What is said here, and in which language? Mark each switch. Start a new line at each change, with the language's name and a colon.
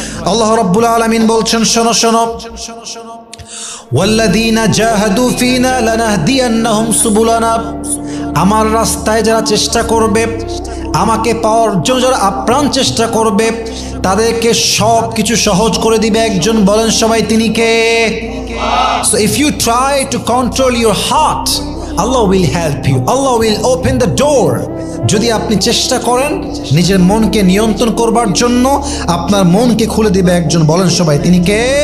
Bangla: আল্লাহ রাব্বুল আলামিন বলছেন, শোনো শোনো,
Arabic: ওয়াল্লাযীনা জাহাদু ফীনা লানাহদিয়ান্নাহুম সুবুলানা,
Bangla: আমার রাস্তায় যারা চেষ্টা করবে, আমাকে পাওয়ার জন্য যারা আপ্রাণ চেষ্টা করবে, তাদেরকে সব কিছু সহজ করে দিবে একজন। বলেন সবাই, তিনি কে?
English: So if you try to control your heart, Allah will help you. Allah will open the door.
Bangla: যদি আপনি চেষ্টা করেন নিজের মনকে নিয়ন্ত্রণ করবার জন্য, আপনার মনকে খুলে দিবে একজন। বলেন সবাই, তিনি কে?